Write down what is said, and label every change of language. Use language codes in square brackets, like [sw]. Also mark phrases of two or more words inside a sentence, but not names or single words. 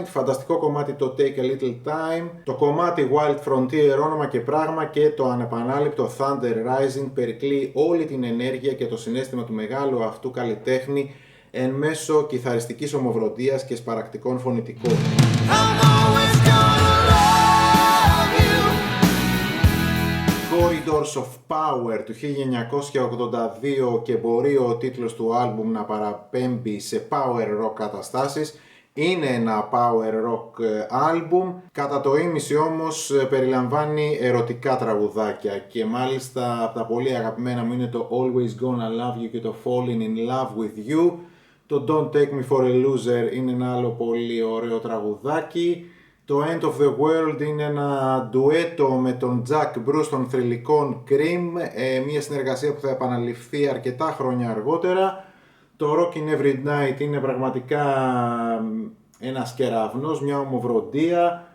[el] Φανταστικό κομμάτι το Take a Little Time. Το κομμάτι Wild Frontier, όνομα και πράγμα, και το ανεπανάληπτο Thunder Rising περικλεί όλη την ενέργεια και το συναίσθημα του μεγάλου αυτού καλλιτέχνη εν μέσω κιθαριστικής ομοβροντίας και σπαρακτικών φωνητικών. Corridors of Power του 1982, και μπορεί ο τίτλος του άλμπουμ να παραπέμπει σε [en] power rock [el] καταστάσεις. Είναι ένα [en] power rock [el] άλμπουμ, κατά το ίμιση όμως περιλαμβάνει ερωτικά τραγουδάκια, και μάλιστα από τα πολύ αγαπημένα μου είναι το Always Gonna Love You και το Falling in Love with You. Το Don't Take Me for a Loser είναι ένα άλλο πολύ ωραίο τραγουδάκι. Το End of the World είναι ένα ντουέτο με τον Jack Bruce των θρυλικών Cream, μια συνεργασία που θα επαναληφθεί αρκετά χρόνια αργότερα. Το Rockin' Every Night είναι πραγματικά ένας κεραυνός, μια ομοβροντία.